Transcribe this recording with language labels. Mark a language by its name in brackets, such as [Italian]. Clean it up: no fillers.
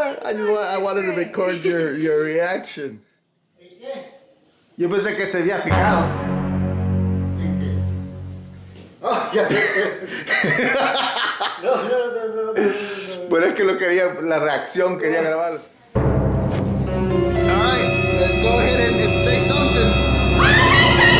[English] I wanted to record your reaction. [Spanish] Yo pensé que se había fijado. Oh, ya. No. Pero es que lo quería, la reacción quería grabar. [English] Alright, let's go ahead and say something.